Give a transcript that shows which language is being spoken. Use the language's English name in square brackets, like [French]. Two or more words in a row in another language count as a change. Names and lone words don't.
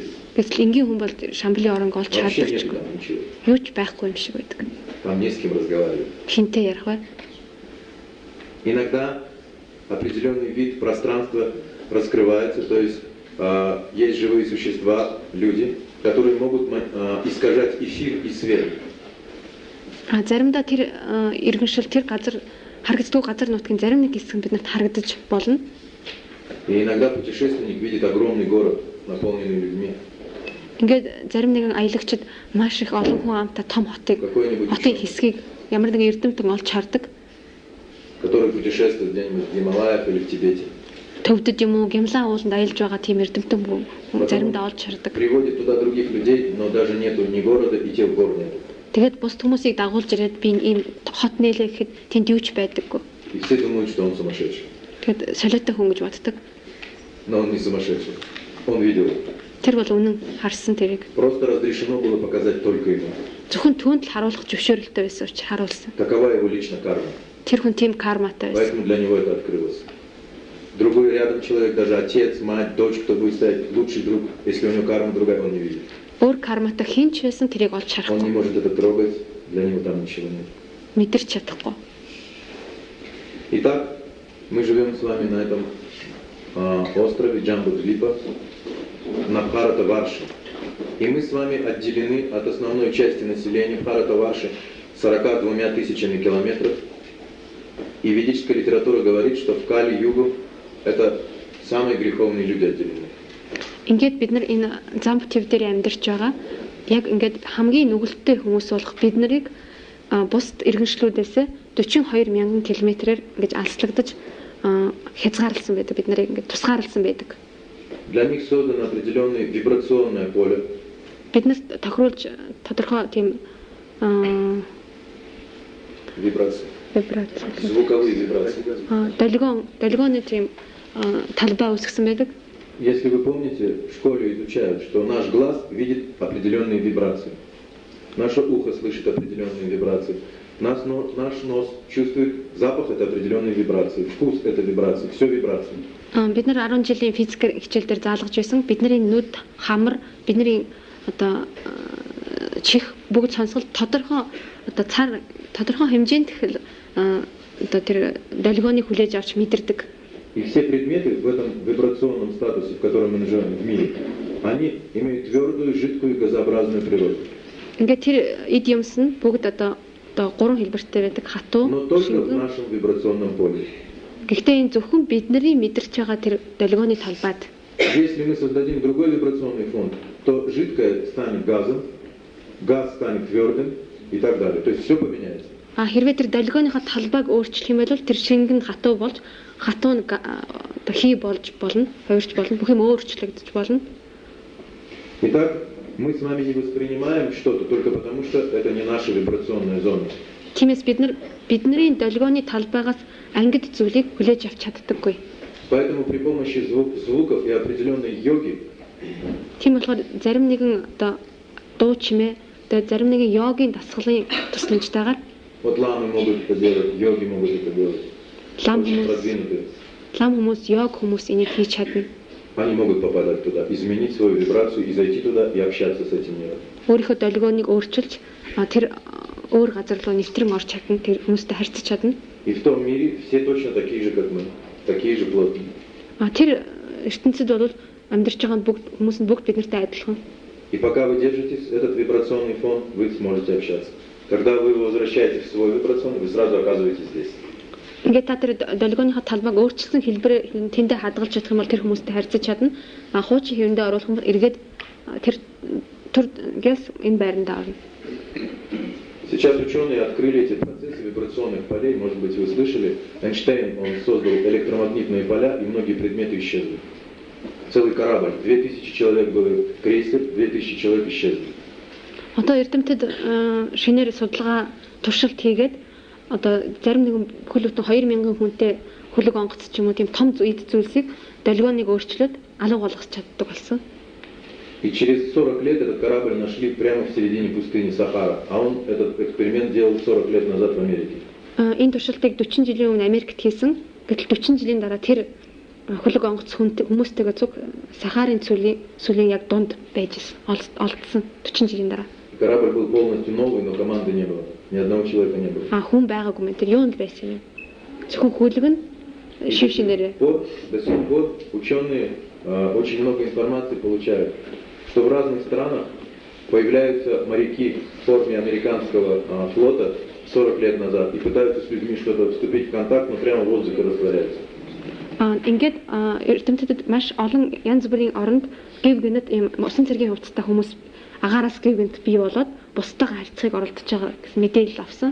[Mongolian] Гэтэл энгийн хүн бол Шамбалын орон олж [Russian] Вообще нет [Mongolian] чаддаггүй. [Russian] там ничего. [Mongolian] Юу ч байхгүй юм шиг байдаг. [Russian] Там не с кем разговаривать. [Mongolian] Хинтээ ярих бай. [Russian] Иногда определенный вид пространства раскрывается, то есть есть живые существа, люди, которые могут искажать эфир и свет. [Mongolian] Заримдаа тэр иргэншил тэр газар харагддаг газар нутгийн зарим нэг хэсэг биднэрт харагдаж болно. [Russian] И иногда путешественник видит огромный город, наполненный людьми. [Mongolian] Ингээд зарим нэгэн аялагчид маш их олон хүн амтай том хотын хэсгийг ямар нэгэн эрдэмтэн олж хардаг. [Russian] Который путешествует где-нибудь в Гималаях или в Тибете. [Mongolian] Төвдөд юм уу, Гималай ууланд аялж байгаа тийм эрдэмтэн заримдаа олж хардаг. [Russian] Приводит туда других людей, но даже нету ни города, и тех гор нету. [Mongolian] Тэгээд бус хүмүүсийг дагуулж ирээд би ийм хот нээлээ гэхэд тэнд юу ч байдаггүй. [Russian] И все думают, что он сумасшедший. [Mongolian] Тэгээд солиотой хүн гэж боддог. [Russian] Но он не сумасшедший. Он видел. [Mongolian] Тэр бол үнэн харсан тэрийг. [Russian] Просто разрешено было показать только ему. [Mongolian] Зөвхөн түүнд л харуулах зөвшөөрөлтэй байсан учраас харуулсан. [Russian] Такова его личная карма. [Mongolian] Тэр хүн тийм карматай байсан. [Russian] Поэтому для него это открылось. Другой рядом человек, даже отец, мать, дочь, кто будет стоять, лучший друг, если у него карма другая, он не видит. [Mongolian] Өөр карматай хэн ч байсан тэрийг олж [Russian] Он не [Mongolian] харахгүй. [Russian] может это трогать, для него там ничего нет. [Mongolian] Мэдэрч чадахгүй. [Russian] Итак, мы живем с вами на этом острове Джамбудвипа, на Бхаратаварше. И мы с вами отделены от основной части населения Бхаратаварши 42 тысячами километров. И ведическая литература говорит, что в Кали-югу это самые греховные люди отделены. [Mongolian] Ингээд бид нар энэ зам төв дээр амьдарч байгаа. Яг ингээд хамгийн нүгэлттэй хүмүүс болох бид нарыг бусад иргэншлүүдээс 42,000 км-ээр ингэж алслагдаж хязгаарласан байдаг. Бид нарыг ингэж тусгаарласан байдаг. [Russian] Для них создано определенное вибрационное поле. [Mongolian] Биднэрт тохируулж тодорхой тийм [Russian] Вибрации. [Mongolian] вибрац. [Russian] Звуковые вибрации. [Mongolian] Долгионы тийм талбай үүсгэсэн байдаг. [Russian] Если вы помните, в школе изучают, что наш глаз видит определенные вибрации. Наше ухо слышит определенные вибрации. Наш нос чувствует запах, это определенные вибрации. Вкус это вибрации. Все вибрации. [Mongolian] Бид нар 10 жилийн физик хичээл дээр заалгаж байсан. Бидний нүд, хамар, бидний одоо чих бүгд сонсгол тодорхой одоо цар тодорхой хэмжээнд одоо тэр долгионыг хүлээж авч мэдэрдэг. [Russian] И все предметы в этом вибрационном статусе, в котором мы живем в мире, они имеют твердую, жидкую и газообразную природу. [Mongolian] Ингээд тэр эд юмс нь бүгд одоо гурван хэлбэртэй байдаг. Хатуу. [Russian] Но только в нашем вибрационном поле. [Mongolian] Гэхдээ энэ зөвхөн бидний мэдэрч байгаа тэр долгионы талбайд. [Russian] Если мы создадим другой вибрационный фон, то жидкое станет газом, газ станет твердым и так далее. То есть все поменяется. [Mongolian] Хэрвээ тэр долгионыхаа талбайг өөрчлөх юм бол тэр шингэн хатуу болж хатуу нь хий болж болно, хувирч болно, бүх юм өөрчлөгдөж болно. [Russian] Итак, мы с вами не воспринимаем что-то только потому, что это не наша вибрационная зона. [Mongolian] Тиймээс бидний долгионы талбайгаас ангид зүйлийг хүлээж авч чаддаггүй. [Russian] Поэтому при помощи звуков и определенной йоги [Mongolian] Тийм болохоор зарим нэгэн одоо дуу чимээ, одоо зарим нэгэн йогийн дасгалын тусламжтайгаар [Russian] вот ламы могут это делать, йоги могут это делать. [Mongolian] лам [Russian] Очень [Mongolian] хүмүүс, [Russian] продвинутые. [Mongolian] лам хүмүүс, йог хүмүүс энийг хийж чадна. [Russian] Они могут попадать туда, изменить свою вибрацию и зайти туда и общаться с этим миром. [Mongolian] Өөрийнхөө долгионыг өөрчилж тэр өөр газар руу нэвтрэн орж чадна, тэр хүмүүстэй харьцаж чадна. [Russian] И в том мире все точно такие же, как мы, такие же плотные. [Mongolian] Тэр ертөнцид бол амьдарч байгаа хүмүүс нь бүгд биднэртэй адилхан. [Russian] И пока вы держитесь этот вибрационный фон, вы сможете общаться. Когда вы возвращаетесь в свой вибрационный, вы сразу оказываетесь здесь. [Mongolian] Ингээд та тэр долгионыхаа талбайг өөрчилсөн хэлбэр тэндээ хадгалж чадах юм бол тэр хүмүүстэй харьцаж чадна. Хуучин хэвэндээ оруулах юм бол эргээд тэр гэс энэ байранд орно. [Russian] Сейчас ученые открыли эти процессы вибрационных полей. Может быть, вы слышали, Эйнштейн, он создал электромагнитные поля, и многие предметы исчезли. Целый корабль, 2000 человек было крейсер, 2000 человек исчезли. Одоо эрдэмтэд шинээр судалгаа туршилт хийгээд одоо зарим нэгэн бүхэл бүтэн 2000 хүнтэй хөлөг онгоц ч юм уу тийм том эд зүйлсийг долгионыг өөрчлөөд алга болгож чаддаг болсон. И через 40 лет этот корабль нашли прямо в середине пустыни Сахара. А он этот эксперимент делал 40 лет назад в Америке. [Mongolian] Энэ туршилтыг 40 жилийн өмнө Америкт хийсэн. Гэтэл 40 жилийн дараа тэр хөлөг онгоц хүмүүстэйгээ цуг Сахарын сүлийн яг дунд байж олдсон 40 жилийн дараа. [Russian] Корабль был полностью новый, но команды не было. Ни одного человека не было. [Mongolian] Хүн байгаагүй мэн тэр юунд байсан юм? Зөвхөн хөлөг нь шив шинээрээ. [Russian] До сих пор ученые очень много информации получают, что в разных странах появляются моряки в форме американского флота 40 лет назад и пытаются с людьми что-то вступить в контакт, но прямо в воздухе растворяются. [Mongolian] Ингээд эрдэмтэд маш олон янз бүрийн оронд гів гэнэт ийм усан цэргийн хувцастай хүмүүс агаараас гів гэнэт бий болоод бусдаагаа харьцахыг оролдож байгаа гэсэн мэдээлэл авсан.